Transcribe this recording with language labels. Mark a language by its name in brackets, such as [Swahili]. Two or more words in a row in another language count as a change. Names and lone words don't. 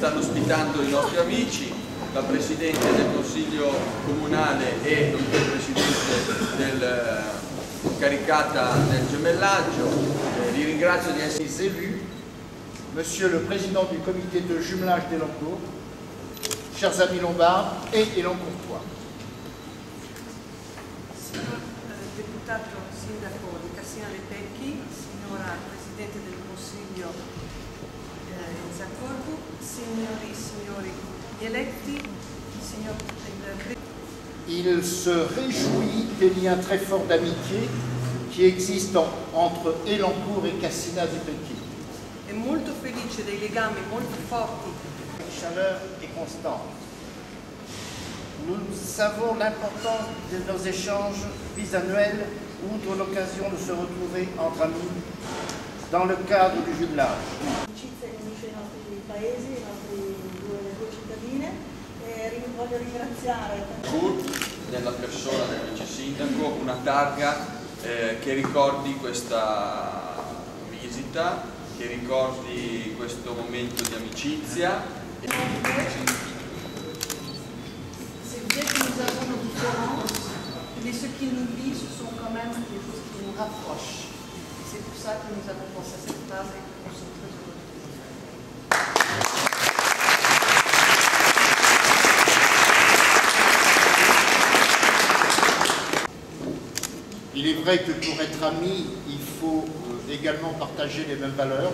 [Italian] stanno ospitando i nostri amici, la Presidente del Consiglio Comunale e il Presidente caricata del gemellaggio, li ringrazio di essere [French] élus, Monsieur le Président du Comité de jumelage d'Elancourt, chers amis lombards et Elancourtois. [Italian] Signor Deputato Sindaco di Cassina de' Becchi, signora Presidente del Consiglio Zaccorbu, signori e signori eletti, signor [French] Il se réjouit des liens très forts d'amitié qui existent entre Elancourt et Cassina de' Becchi. [Italian] È molto felice dei legami molto forti. [French] Chaleur et constante. Nous savons l'importance de nos échanges bisannuels, outre l'occasion de se retrouver entre amis dans le cadre du jumelage. [Italian] L'amicizia che unisce i nostri paesi, le due cittadine, e voglio ringraziare nella persona del vice sindaco una targa che ricordi questa visita, che ricordi questo momento di amicizia. [French] C'est vrai que nous avons nos différences, mais ce qui nous lie, ce sont quand même des choses qui nous rapprochent. C'est pour ça que nous avons pensé à cette phrase et que nous sommes très heureux de vous faire. Il est vrai que pour être ami, il faut également partager les mêmes valeurs.